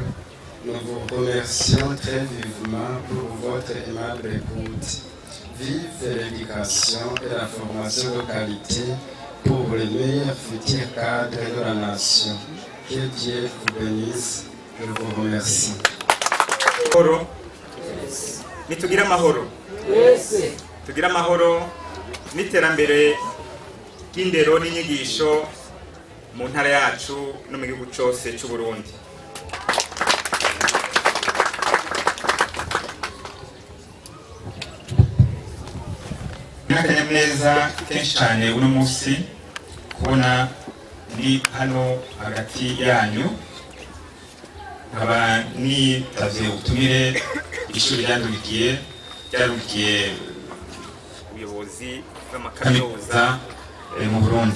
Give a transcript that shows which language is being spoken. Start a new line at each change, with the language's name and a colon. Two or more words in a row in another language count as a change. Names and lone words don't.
French: Nous vous remercions très vivement pour votre aimable écoute. Vive l'éducation et la formation de qualité pour les meilleurs futurs cadres de la nation. Que Dieu vous bénisse. Je vous remercie.
Rundi: Nitugira amahoro. Tugira amahoro n'iterambere ry'indero n'inyigisho mu ntara yacu no mu gihugu cyose cy'u Burundi. N'akanyamuneza kenshi cyane uno munsi kubona ndi hano hagati yanyu, nkaba nitavye ubutumire ishuri ryandukiye ubuyobozi bw'amakaminuza mu Burundi.